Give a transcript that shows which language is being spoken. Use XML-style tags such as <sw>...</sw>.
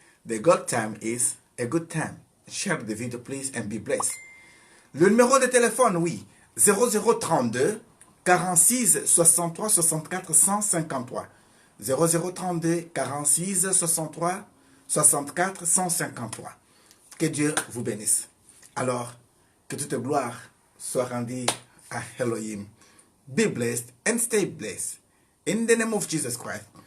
<en>The good time is a good time. Share the video please and be blessed.</en> <fr>Le numéro de téléphone, oui, 0032 46 63 64 153. 0032 46 63 64 153. Que Dieu vous bénisse. Alors, que toute gloire soit rendue à Elohim.</fr> <en>Be blessed and stay blessed. In the name of Jesus Christ.</en>